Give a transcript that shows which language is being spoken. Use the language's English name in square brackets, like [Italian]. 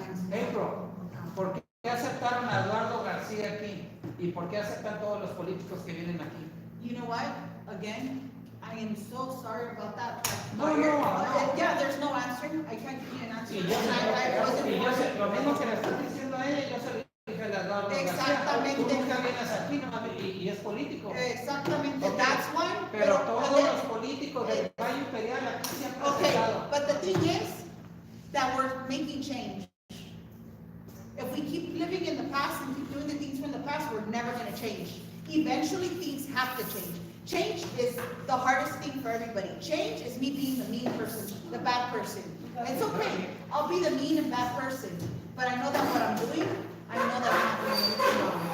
[Spanish] April, ¿por qué aceptaron a Eduardo García aquí? ¿Y por qué aceptan todos los políticos que vienen aquí? [English] You know what, again, I am so sorry about that. No. Yeah, there's no answering, I can't give you an answer. [Spanish] Y yo sé, lo mismo que le estás diciendo a ella, yo se lo dije a Eduardo García. Exactamente. Tú nunca vienes aquí, no, y es político. Exactamente, [English] Okay. that's why. [Spanish] Pero todos los políticos del Valle Imperial aquí siempre han [English] Okay, [Spanish] aceptado. [English] but the thing is that we're making change. If we keep living in the past and keep doing the things from the past, we're never gonna change. Eventually, things have to change. Change is the hardest thing for everybody. Change is me being the mean person, the bad person. It's okay, I'll be the mean and bad person, but I know that what I'm doing, I know that I'm not doing anything wrong.